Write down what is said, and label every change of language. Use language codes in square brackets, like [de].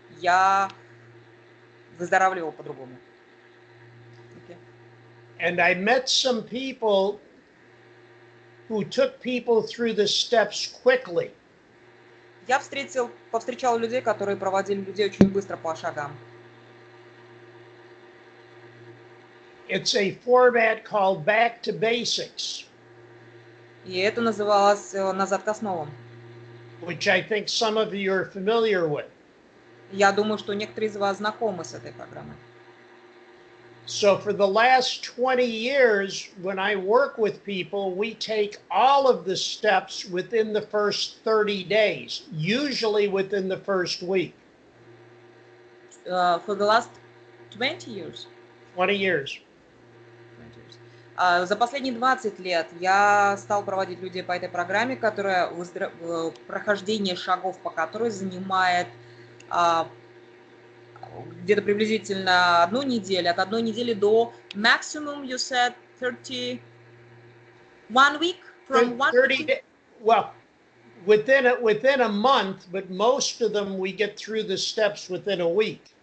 [ru] Я выздоравливал по-другому. [en] Okay. And I met some people who took people through the steps quickly. [ru] Я повстречал людей, которые проводили людей очень быстро по шагам. [en] It's a format called Back to Basics. [ru] И это называлось «Назад к основам». [en] Which I think some of you are familiar with. [ru] Я думаю, что некоторые из вас знакомы с этой программой. [en] So for the last 20 years, when I work with people, we take all of the steps within the first 30 days, usually within the first week. For the last 20 years? 20 years. [ru] За последние 20 лет я стал проводить людей по этой программе, которая прохождение шагов по которой занимает где-то приблизительно 1 неделю, от 1 недели до [en] maximum, you said 31 week, from 1 30 days. Well, within a month, but most of them we get through the steps within a week.